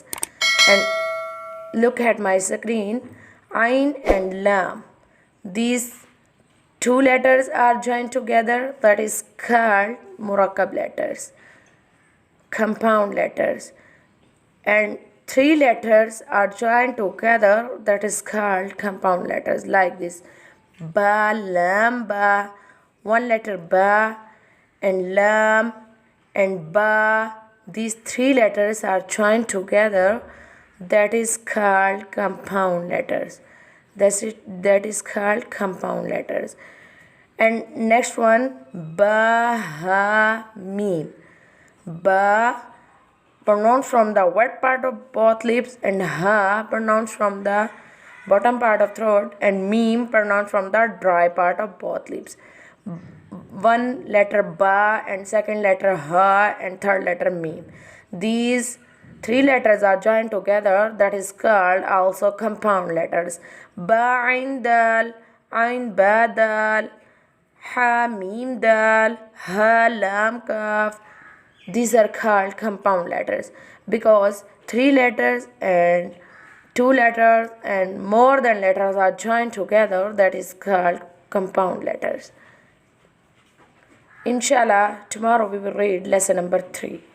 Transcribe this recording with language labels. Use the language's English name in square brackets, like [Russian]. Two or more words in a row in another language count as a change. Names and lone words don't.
[English] And look at my screen, ain and lam, these 2 letters are joined together, that is called murakab letters, compound letters. And 3 letters are joined together, that is called compound letters. Like this, ba, lam, ba, 1 letter ba and lam and ba, these 3 letters are joined together, that is called compound letters. That is called compound letters. And next one, ba, ha, mim. Ba pronounced from the wet part of both lips, and ha pronounced from the bottom part of throat, and mim pronounced from the dry part of both lips. 1 letter ba and second letter ha and third letter mim. These 3 letters are joined together, that is called also compound letters. Ba ain dal, ain ba dal, ha mim dal, ha lam kaf. These are called compound letters because 3 letters and 2 letters and more than letters are joined together, that is called compound letters. Inshallah, tomorrow we will read lesson number 3.